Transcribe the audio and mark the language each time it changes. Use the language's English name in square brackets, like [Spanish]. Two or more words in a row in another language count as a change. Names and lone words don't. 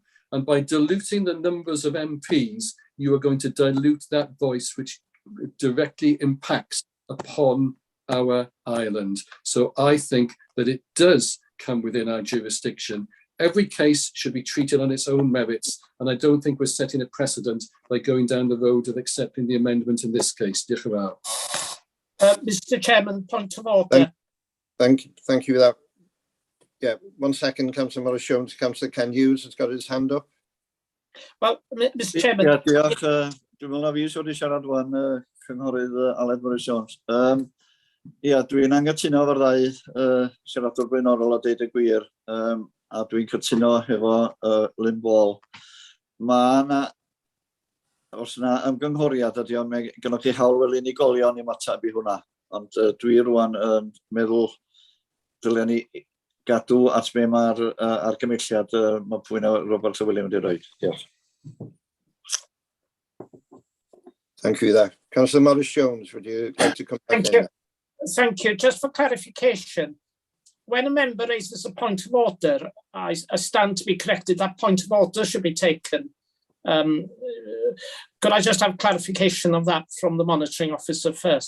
[English] And by diluting the numbers of MPs, you are going to dilute that voice, which directly impacts upon our island. So I think that it does come within our jurisdiction. Every case should be treated on its own merits, and I don't think we're setting a precedent by going down the road of accepting the amendment in this case. [Welsh] Diolch yn fawr. [English] Mr. Chairman, point of order. Thank you for that. Yeah, 1 second, Councillor Morris-Jones. Councillor Ken Hughes has got his hand up. Well, Mr. Chairman. [Welsh] Ie, diolch. Dwi'n meddwl na fi sy'n wedi siarad wan, cynghorydd Aled Morris-Jones. Ie, dwi'n anghytuno efo'r ddau siaradwr blaenorol a deud y gwir. A dwi'n cytuno efo Lynn Ball. Os yna ymgynghoriad ydy o'n gynnwch chi hawl fel unigolion i matab i hwnna. Ond dwi rwan yn meddwl dylen ni gadw at be mae'r argymelliad mae pwy'n Robert William wedi rhoi. Diolch. [English] Thank you for that. Councillor Morris-Jones, would you like to come back in? Thank you. Just for clarification, when a member raises a point of order, I stand to be corrected, that point of order should be taken. Could I just have clarification of that from the monitoring officer first?